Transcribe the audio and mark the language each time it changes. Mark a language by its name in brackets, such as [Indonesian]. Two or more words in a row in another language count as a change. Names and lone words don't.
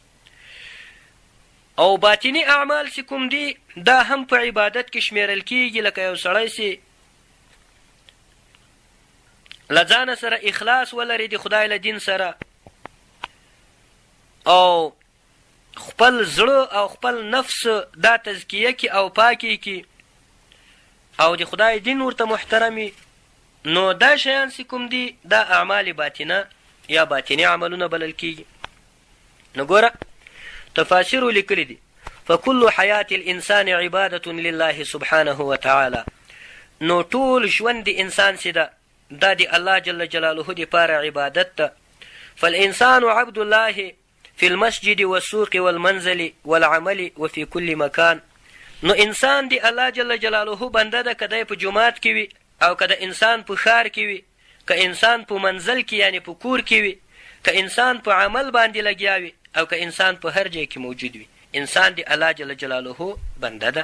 [Pashto] او باطني اعمال چې کوم دي دا هم په عبادت کې شمیرل کیږي، لکه یو سړی چې له ځانه سره اخلاص ولري د خدای له دین سره او خپل زړه او خپل نفس دا تزکیه کی او پاکی کی او د خدای دین ورته محترمي، نو دا شیان چې کوم دي دا اعمال باطنه یا باطني عملونه بلل کیږي. نو ګوره تفاسیرو لیکلي دي: [Arabic] فکل حیات الانسان عبادة لله سبحانه وتعالى. [Pashto] نو ټول ژوند د انسان چې ده دا د الله جل جلاله دپاره عبادت ده. [Arabic] فالانسان عبد الله في المسجد والسوق والمنزل والعمل وفي كل مكان. [Pashto] نو انسان دی الله جل جلاله بنده ده، که دی په جومات کې وي او که د انسان په ښار کې وي، که انسان په منزل کې یعنی په کور کې وي، که انسان په عمل باندې لګیا وي او که انسان په هر ځای کې موجود وي، انسان دی الله جل جلاله بنده ده.